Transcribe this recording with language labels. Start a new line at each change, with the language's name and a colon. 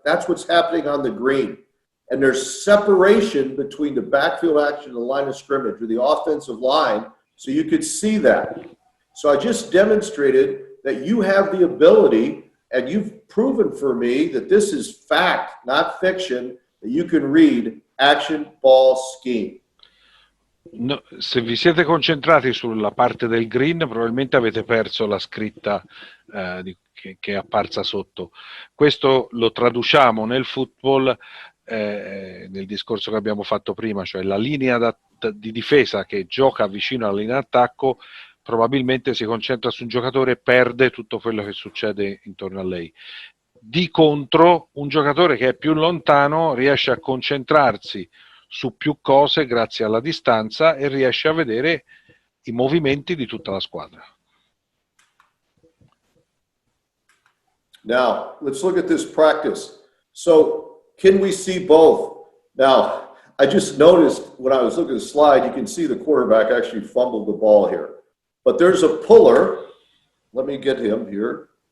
English: That's what's happening on the green. And there's separation between the backfield action and the line of scrimmage or the offensive line. So you could see that. So I just demonstrated that you have the ability, and you've proven for me that this is fact, not fiction, that you can read action ball scheme.
Italian: No, se vi siete concentrati sulla parte del green, probabilmente avete perso la scritta che è apparsa sotto. Questo lo traduciamo nel football nel discorso che abbiamo fatto prima, cioè la linea di difesa che gioca vicino alla linea d'attacco probabilmente si concentra su un giocatore e perde tutto quello che succede intorno a lei. Di contro, un giocatore che è più lontano riesce a concentrarsi su più cose grazie alla distanza e riesce a vedere i movimenti di tutta la squadra.
English: Now, let's look at this practice. So, can we see both? Now, I just noticed when I was looking at the slide, you can see the quarterback actually fumbled the ball here. But there's a puller. Let me get him here.